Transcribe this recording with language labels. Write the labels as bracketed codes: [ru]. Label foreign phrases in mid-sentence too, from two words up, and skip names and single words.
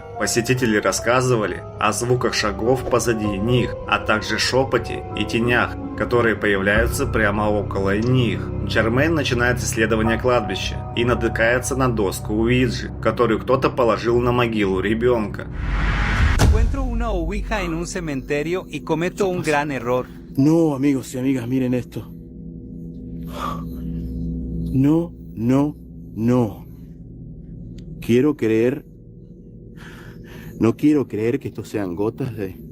[ru] Посетители рассказывали о звуках шагов позади них, а также шепоте и тенях, которые появляются прямо около них. Джермейн начинает исследование кладбища и натыкается на доску Уиджи, которую кто-то положил на могилу ребенка. [es] Encuentro una ouija en un cementerio y cometo un gran error. No, amigos y amigas, miren esto. No, no, no. Quiero creer... No quiero creer que estos sean gotas de...